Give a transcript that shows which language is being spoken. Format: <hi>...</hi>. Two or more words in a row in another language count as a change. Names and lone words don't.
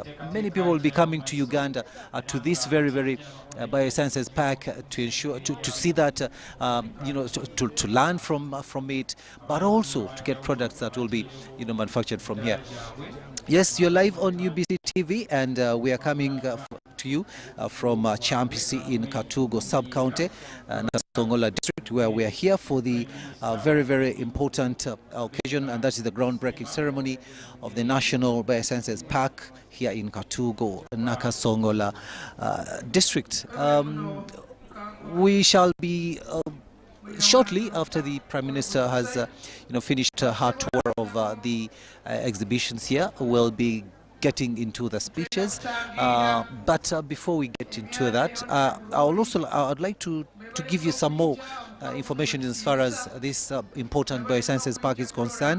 <en>Many people will be coming to Uganda to this very, very Biosciences Park to ensure to see that to learn from it, but also to get products that will be manufactured from here. Yes, you're live on UBC TV, and we are coming to you from Champisi in Katugo sub-county, Nasongola district, where we are here for the very, very important occasion, and that is the groundbreaking ceremony of the National Biosciences Park here in Katugo, Nakasongola district. We shall be shortly after the Prime Minister has finished her tour of the exhibitions here, we'll be getting into the speeches, but before we get into that, I'd like to give you some more information as far as this important Biosciences Park is concerned.</en>